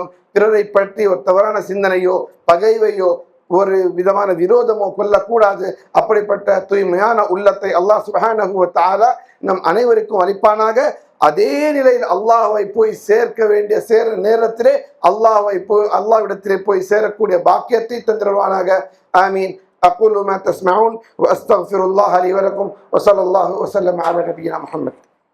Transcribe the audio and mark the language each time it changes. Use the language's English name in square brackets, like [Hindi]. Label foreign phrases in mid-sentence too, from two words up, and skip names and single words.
[Tamil] பிறரை பற்றி ஒரு தவறான சிந்தனையோ பகைவையோ ஒரு விதமான விரோதமோ கொள்ளக்கூடாது. அப்படிப்பட்ட தூய்மையான உள்ளத்தை [Arabic] الله سبحانه و تعالى [Tamil] நம் அனைவருக்கும் அளிப்பானாக. அதே நிலையில் அல்லாஹ்வை போய் சேர்க்க வேண்டிய நேரத்திலே அல்லாஹ்விடத்திலே போய் சேரக்கூடிய பாக்கியத்தை தந்திருவானாக. ஆமீன். [Arabic] أقول ما تسمعون وأستغفر الله لي ولكم وصلى الله وسلم على نبينا محمد.